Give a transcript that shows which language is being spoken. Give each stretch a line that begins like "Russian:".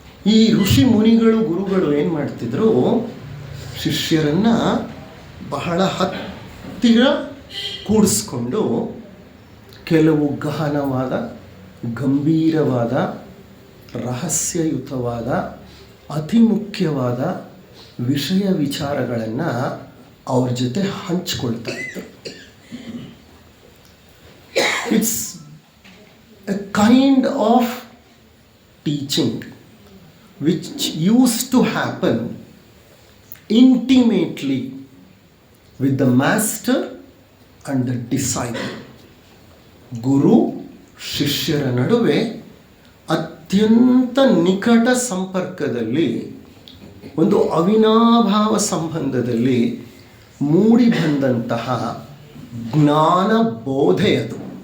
Kannada: ಈ ಋಷಿ ಮುನಿಗಳು, ಗುರುಗಳು ಏನು ಮಾಡ್ತಿದ್ರು? ಶಿಷ್ಯರನ್ನು ಬಹಳ ಹತ್ತಿರ ಕೂಡಿಸ್ಕೊಂಡು ಕೆಲವು ಗಹನವಾದ, ಗಂಭೀರವಾದ, ರಹಸ್ಯಯುತವಾದ, ಅತಿ ಮುಖ್ಯವಾದ ವಿಷಯ ವಿಚಾರಗಳನ್ನು ಅವ್ರ ಜೊತೆ ಹಂಚಿಕೊಳ್ತಾ ಇದ್ರು.
English: It's a kind of teaching which used to happen intimately with the master and the disciple.
Kannada: ಗುರು ಶಿಷ್ಯರ ನಡುವೆ ಅತ್ಯಂತ ನಿಕಟ ಸಂಪರ್ಕದಲ್ಲಿ, ಒಂದು ಅವಿನಾಭಾವ ಸಂಬಂಧದಲ್ಲಿ ಮೂಡಿ ಬಂದಂತಹ ಜ್ಞಾನ ಬೋಧೆಯದು.